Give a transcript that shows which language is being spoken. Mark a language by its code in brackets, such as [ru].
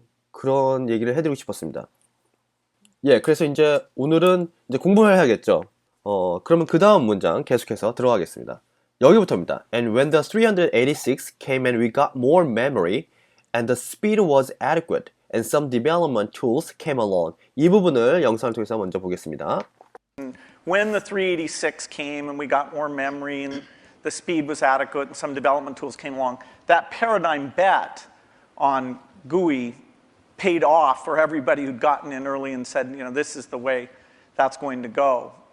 [ko] 그런 얘기를 해드리고 싶었습니다. 예, 그래서 이제 오늘은 이제 공부를 해야겠죠. 그러면 그 다음 문장 계속해서 들어가겠습니다. 여기부터입니다. [en] And when the 386 came and we got more memory and the speed was adequate and some development tools came along. [ko] 이 부분을 영상을 통해서 먼저 보겠습니다. [en] When the 386 came and we got more memory and the speed was adequate and some development tools came along, that paradigm bet on GUI paid off for everybody who'd gotten in early and said, you know, this is the way that's going to go.